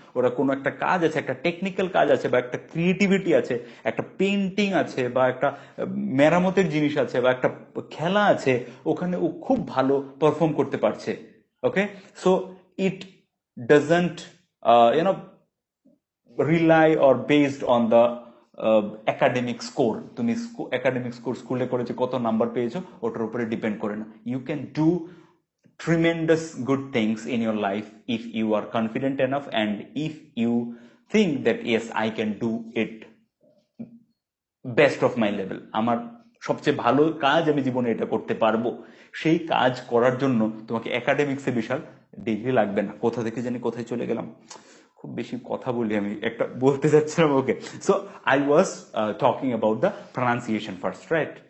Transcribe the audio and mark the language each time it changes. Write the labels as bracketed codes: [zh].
[bn] ওরা কোনো একটা কাজ আছে, একটা টেকনিক্যাল কাজ আছে, বা একটা ক্রিয়েটিভিটি আছে, একটা পেন্টিং আছে, বা একটা মেরামতের জিনিস আছে, বা একটা খেলা আছে, ওখানে ও খুব ভালো পারফর্ম করতে পারছে। [en] Okay, so it doesn't you know rely or based on the academic score. [bn] তুমি একাডেমিক স্কোর স্কুলে করেছো, কত নাম্বার পেয়েছো, ওটার উপরে ডিপেন্ড করে না। [en] You can do tremendous good things in your life if you are confident enough and if you think that yes, I can do it best of my level. [bn] আমার সবচেয়ে ভালো কাজ আমি জীবনে এটা করতে পারবো, সেই কাজ করার জন্য তোমাকে একাডেমিক্সে বিশাল ডিগ্রি লাগবে না। কোথা থেকে জানি কোথায় চলে গেলাম, খুব বেশি কথা বলি আমি, একটা বলতে যাচ্ছিলাম। [en] Okay, so I was talking about the pronunciation first, right?